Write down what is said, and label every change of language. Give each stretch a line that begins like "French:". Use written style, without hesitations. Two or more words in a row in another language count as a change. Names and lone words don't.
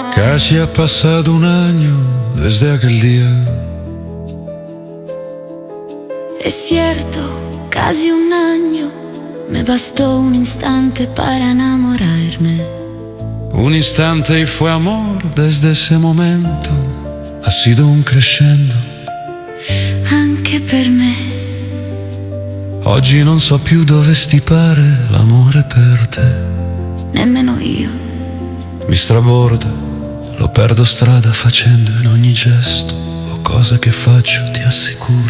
Spanish: Casi ha pasado un año desde aquel día. Es cierto, casi un año. Me bastó un instante para enamorarme. Un instante y fue amor. Desde ese momento ha sido un crescendo.
Italian: Anche per me. Oggi non so più dove stipare l'amore per te. Nemmeno io. Mi straborda, lo perdo strada facendo in ogni gesto o cosa che faccio, ti assicuro.